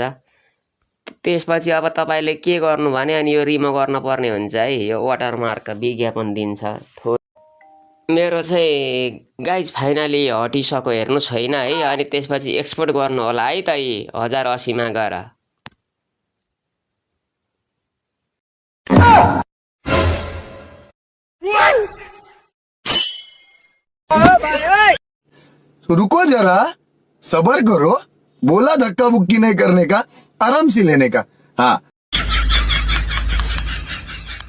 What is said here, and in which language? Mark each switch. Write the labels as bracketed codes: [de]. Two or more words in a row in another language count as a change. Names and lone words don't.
[ne] त्यसपछि अब तपाईँले के गर्नु भने अनि यो रिमो गर्न पर्ने हुन्छ है। यो वाटरमार्क विज्ञापन दिन्छ। मेरो चाहिँ गाइज फाइनली हटिसक्यो, हेर्नु छैन है। अनि त्यसपछि एक्सपोर्ट गर्नु होला है त 1080 मा गएर। [hi] रुको जरा, सबर करो, बोला धक्का मुक्की नहीं करने का, आराम से लेने का।